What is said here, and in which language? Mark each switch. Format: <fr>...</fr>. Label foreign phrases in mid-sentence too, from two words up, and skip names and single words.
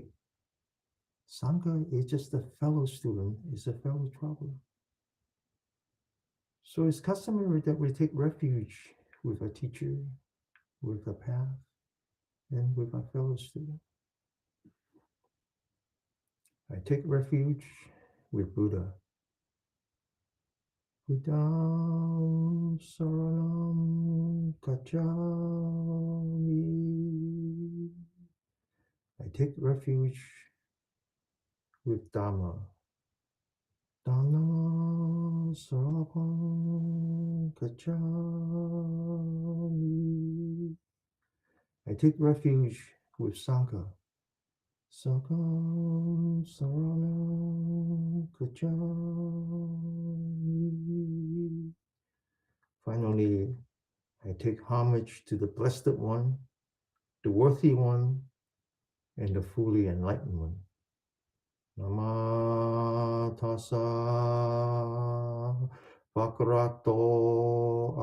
<en>Sangha is just a fellow student, is a fellow traveler. So it's customary that we take refuge with a teacher, with a path, and with a fellow student. I take refuge with Buddha.</en> <pi>Buddham saranam gacchami.</pi> <en>I take refuge with Dhamma.</en> <pi>Dhamma saranam gacchami.</pi> <en>I take refuge with Sangha.</en> <pi>Sakam saranam gacchami.</pi> <en>Finally, I take homage to the Blessed One, the Worthy One, and the fully enlightened one.</en> <pi>Nama tassa bhagavato</pi>